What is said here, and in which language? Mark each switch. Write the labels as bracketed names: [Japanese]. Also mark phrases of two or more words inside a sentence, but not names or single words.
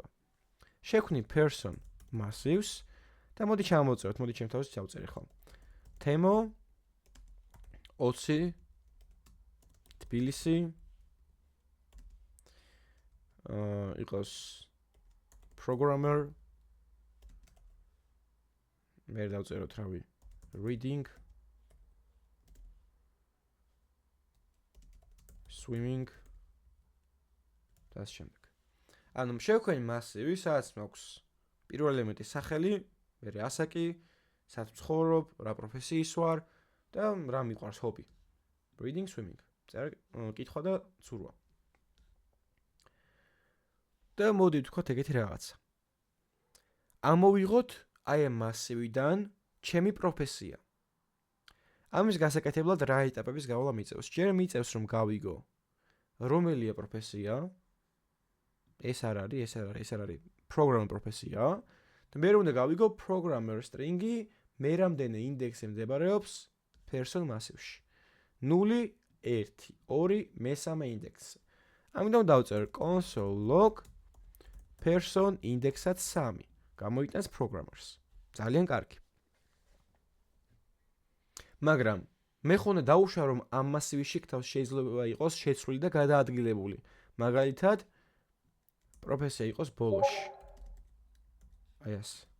[Georgian] შევქმნი [English] person massives [Georgian] და მოდი ჩამოვწეროთ, მოდი ჩემ თავში ჩავწერე ხო. თემო 20 თბილისი იყოს programmer მე დავწეროთ რავი [English] reading swimming [Georgian] და ასე შემდეგ. ანუ შევქმნი მასივი, სადაც მაქვს პირველ ელემენტი სახელი, მერე ასაკი, სადაც ვცხოვრობ, რა პროფესიის ვარ და რა მიყვარს ჰობი. [English] Reading, swimming. [Georgian] კითხვა და ცურვა. და მოდი ვთქვათ ეგეთი რაღაცა. ამოვიღოთ აი ამ მასივიდან ჩემი პროფესია. ამის გასაკეთებლად რა ეტაპების გავლა მიწევს? ჯერ მიწევს რომ გავიგო რომელია პროფესია. ეს არ არის პროგრამერ პროფესია და მე უნდა გავიგო [English] programmer string-ი [Georgian] მე რამდენი ინდექსი მდებარეობს person massivში 0 1 2 მესამე ინდექსი. ამიტომ დავწერ [English] console log person index-ად [Georgian] 3 გამოიტანს programmers. ძალიან კარგი. მაგრამ მე ხონა დავუშვა რომ ამ მასივში თავს შეიძლება იყოს შეცვლილი და გადაადგილებული. მაგალითად პროფესია იყოს ბოლოში. აი ეს.